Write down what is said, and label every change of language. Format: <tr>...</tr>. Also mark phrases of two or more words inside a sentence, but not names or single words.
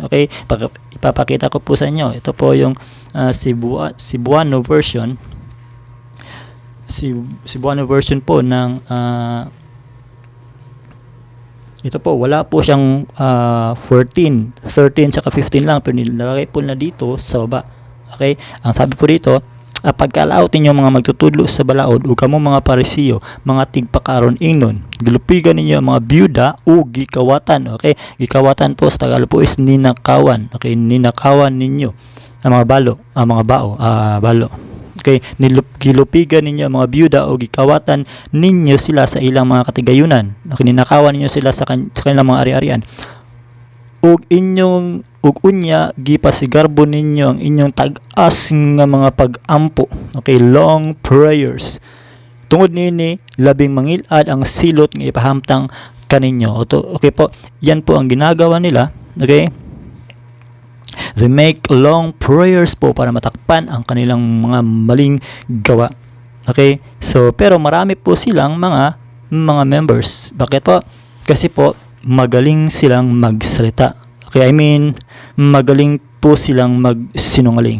<tl>Okay, ipapakita ko po sa inyo. Ito po yung Cebuano version. Cebuano version po ng ito po, wala po siyang 14, 13 saka 15 lang, pero nilagay po na dito sa baba. Okay, ang sabi po dito,</tl> <ceb>pagkalaot ninyo mga magtutudlo sa balaod ug kamo mga Parisiyo, mga tigpakaron ingnon, gilupigan ninyo mga byuda o gikawatan.</ceb> <tl>Okay, gikawatan po sa Tagalog po is ninakawan. Okay, ninakawan ninyo ang mga balo.</tl> <ceb>Okay, gilupigan ninyo ang mga byuda o gikawatan ninyo sila sa ilang mga katigayunan.</ceb> <tl>Okay, ninakawan ninyo sila sa kanilang mga ari-arian.</tl> <ceb>Ug unya gipasigarbo ninyo ang inyong tag-as nga mga pag-ampo.</ceb> <en>Okay, long prayers.</en> <ceb>Tungod nini labing mangilad ang silot nga ipahamtang kaninyo.</ceb> <tl>Okay po, yan po ang ginagawa nila. Okay,</tl> <en>They make long prayers</en> <tl>po para matakpan ang kanilang mga maling gawa. Okay? So, pero marami po silang mga members. Bakit po? Kasi po, magaling silang magsalita. Okay?</tl> <en>I mean,</en> <tl>magaling po silang magsinungaling.</tl>